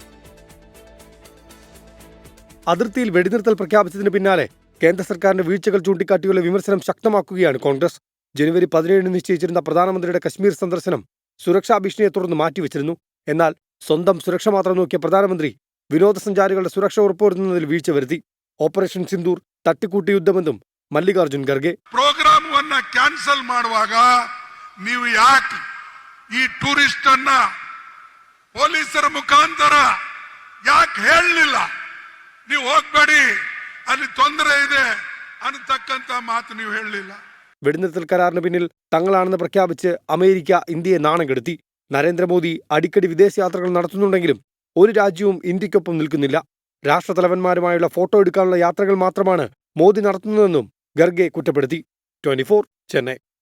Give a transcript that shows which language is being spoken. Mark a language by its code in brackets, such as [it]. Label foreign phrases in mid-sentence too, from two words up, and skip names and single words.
[ml] അതിർത്തിയിൽ വെടിനിർത്തൽ പ്രഖ്യാപിച്ചതിന് പിന്നാലെ കേന്ദ്ര സർക്കാരിന്റെ വീഴ്ചകൾ ചൂണ്ടിക്കാട്ടിയുള്ള വിമർശനം ശക്തമാക്കുകയാണ് കോൺഗ്രസ്. ജനുവരി 17 നിശ്ചയിച്ചിരുന്ന പ്രധാനമന്ത്രിയുടെ കശ്മീർ സന്ദർശനം സുരക്ഷാ ഭീഷണിയെ തുടർന്ന് മാറ്റിവെച്ചിരുന്നു. എന്നാൽ സ്വന്തം സുരക്ഷ മാത്രം നോക്കിയ പ്രധാനമന്ത്രി വിനോദസഞ്ചാരികളുടെ സുരക്ഷ ഉറപ്പുവരുത്തുന്നതിൽ വീഴ്ച വരുത്തി. ഓപ്പറേഷൻ സിന്ദൂർ തട്ടിക്കൂട്ടി യുദ്ധമെന്നും ಮಲ್ಲಿಕಾರ್ಜುನ್ ಖರ್ಗೆ. [kn] ಪ್ರೋಗ್ರಾಮವನ್ನು ಕ್ಯಾನ್ಸಲ್ ಮಾಡುವಾಗ ನೀವು ಯಾಕೆ ಈ ಟೂರಿಸ್ಟ್ ಅನ್ನ ಪೊಲೀಸರ ಮುಖಾಂತರ ಯಾಕೆ ಹೇಳಲಿಲ್ಲ? ನೀವು ಹೋಗಬೇಡಿ, ಅಲ್ಲಿ ತೊಂದರೆ ಇದೆ ಅನ್ನತಕ್ಕಂತ ಮಾತು ನೀವು ಹೇಳಲಿಲ್ಲ. [ml] വെടിനിർത്തൽ കരാറിന് പിന്നിൽ തങ്ങളാണെന്ന് പ്രഖ്യാപിച്ച് അമേരിക്ക ഇന്ത്യയെ നാണം കെടുത്തി. നരേന്ദ്രമോദി അടിക്കടി വിദേശയാത്രകൾ നടത്തുന്നുണ്ടെങ്കിലും ഒരു രാജ്യവും ഇന്ത്യക്കൊപ്പം നിൽക്കുന്നില്ല. രാഷ്ട്രതലവന്മാരുമായുള്ള ഫോട്ടോ എടുക്കാനുള്ള യാത്രകൾ മാത്രമാണ് മോദി നടത്തുന്നതെന്നും ഖർഗെ കുറ്റപ്പെടുത്തി. 24 ചെന്നൈ.